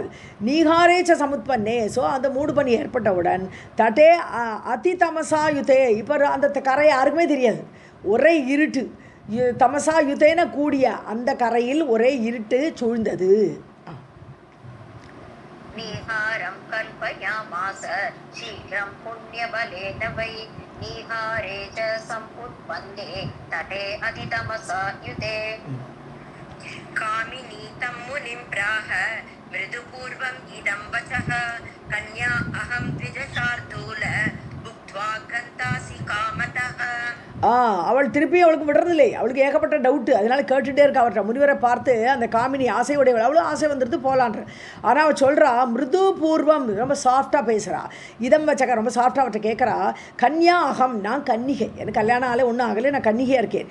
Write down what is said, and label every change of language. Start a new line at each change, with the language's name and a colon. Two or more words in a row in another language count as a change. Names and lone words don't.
Sanskrit: नीहारे च समुत्पन्ने,
Tamil: ஸோ அந்த மூடு பனி ஏற்பட்டவுடன்
Sanskrit: तटे अति तमसायुते,
Tamil: இப்போ அந்த கரை யாருக்குமே தெரியாது, ஒரே இருட்டு.
Sanskrit: तमसा युतेन
Tamil: கூடிய அந்த கரையில் ஒரே இருட்டு சூழ்ந்தது.
Sanskrit: நீஹாரம் कल्पयामास शीघ्रं पुण्यबलेन वै निहारे च समुत्पन्ने तटे अतितमसायुते कामिनी तं मुनिं प्राह मृदुपूर्वम् इदं वचः कन्या अहं द्विजशार्दूल भुक्त्वा गन्तासि कामतः
Tamil: அவள் திருப்பி அவளுக்கு விடுறதில்லை. அவளுக்கு ஏகப்பட்ட டவுட்டு, அதனால கேட்டுகிட்டே இருக்கா. அவர்கிட்ட முனிவரை பார்த்து அந்த காமினி ஆசையுடையவள், அவ்வளோ ஆசை வந்துடுது போகலான்ற. ஆனால் அவள் சொல்கிறா
Sanskrit: मृदु पूर्वम्,
Tamil: ரொம்ப சாஃப்டாக பேசுகிறா.
Sanskrit: इदं वचः
Tamil: ரொம்ப சாஃப்டாக அவர்கிட்ட கேட்குறா.
Sanskrit: कन्या अहं,
Tamil: நான் கன்னிகை, எனக்கு கல்யாணம் ஆகலை, ஒன்றும் ஆகலை, நான் கன்னிகையாக இருக்கேன்.